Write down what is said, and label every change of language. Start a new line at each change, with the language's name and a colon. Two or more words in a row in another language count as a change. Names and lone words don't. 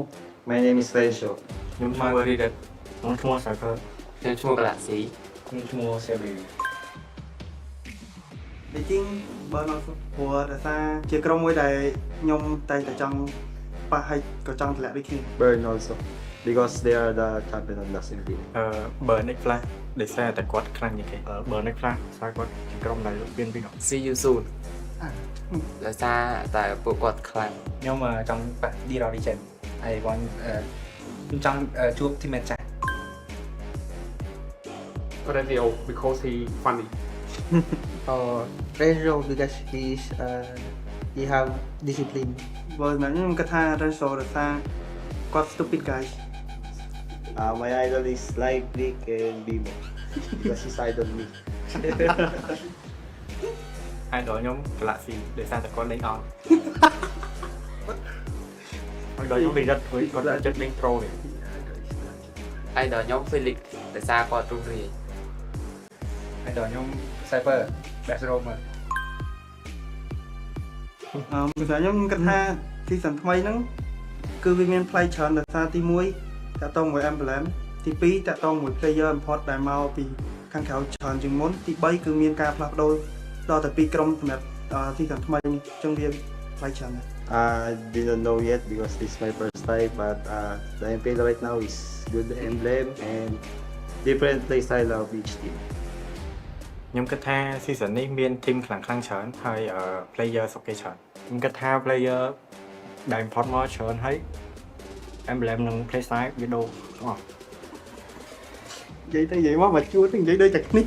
English: My name is Rachel.
Khmer: ខ្ញុំឈ្មោះ Reddit ខ្ញុំឈ្មោះ Cypher ខ្ញុំឈ្មោះ Galaxy ខ្ញុំឈ្មោះ Sebi តែជាងបើនៅព្រោះដោយសារជាក្រុមមួយដែលខ្ញុំតែងតែចង់ប៉ះហើយក៏ចង់ធ្លាក់ដូចគ្នា
English: Burn also because they are the champion of last MPL.
Khmer: Burn X Flash ដោយសារតែគាត់ខ្លាំងជាងគេ Burn X Flash សារគាត់ជាក្រុមដែលមានពីរ
English: See you soon
Khmer: ដោយសារតែពួកគាត់ខ្លាំង ខ្ញុំចង់ប៉ះ D-Roll Legend ហើយខ្ញុំចង់ជួប teammate ចាស់
English: Radio because he funny. Renzo because he have discipline.
Khmer: បើសម្រាប់ខ្ញុំគិតថា Renzo ដោយសារគាត់
English: stupid guys. My idol is Live Big and Bimo because he's idol me.
Khmer: idol ខ្ញុំ Galaxy ដោយសារតែគាត់លេងអត់ idol ខ្ញុំ Reddit គាត់ចិត្តលេង Pro នេះ idol ខ្ញុំ Felix ដោយសារគាត់ទូរី idol ខ្ញុំ Cypher
English: Best Roamer
Khmer: សម្រាប់ខ្ញុំគិតថា season ថ្មីហ្នឹងគឺវាមានផ្លៃច្រើនដោយសារទី1តាក់ទងមួយ emblem ទី2តាក់ទងមួយ
English: player import
Khmer: ដែលមកពីខាងក្រៅច្រើនជាងមុនទី3គឺមានការផ្លាស់ប្ដូរដល់តែ2ក្រុមសម្រាប់ season ថ្មីនេះអញ្ចឹងវាផ្លៃច្រើនណាស់
English: I didn't know yet because this is my first time, but the MPL right now is good emblem and different play style of each team.
Khmer: ខ្ញុំគិតថា season នេះមាន team ខ្លាំងច្រើនហើយ player សុខគេច្រើនខ្ញុំគិតថា player ដែល import មកច្រើនហើយ emblem និង
English: play style
Khmer: វាដូរទាំងអស់និយាយទៅនិយាយមកមកជួទៅនិយាយដូចតែនេះ